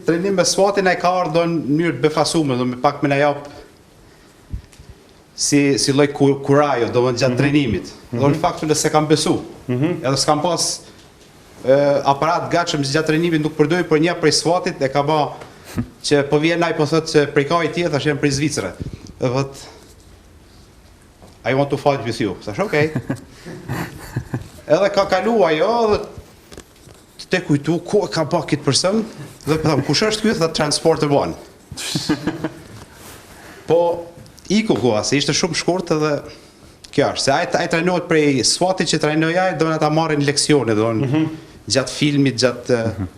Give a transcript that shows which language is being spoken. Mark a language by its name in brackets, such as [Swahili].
[Albanian] trenim me SWAT-in ai ka ardhur në mënyrë të befasuar, do me pak më na jap si lloj kurajo, do gjatë trajnimit. Do në faktin se kam besu. Edhe s'kam pas aparat gatshëm gjatë trajnimit nuk përdoj, por një prej SWAT-it e ka ba që po vjen ai po thotë se prej kaj tjetër, thash jam prej Zvicrës. Dhe thot [English] I want to fight with you. [Albanian] Thash okay. Edhe ka kalu ajo dhe te kujtu ku e ka pa këtë person dhe po tham kush është ky? Tha Transporter One. Po iku koha se ishte shumë shkurt edhe kjo është se ai trajnohet prej SWAT-it që trajnoi ai, do na ta marrin leksione, do gjatë filmit, gjatë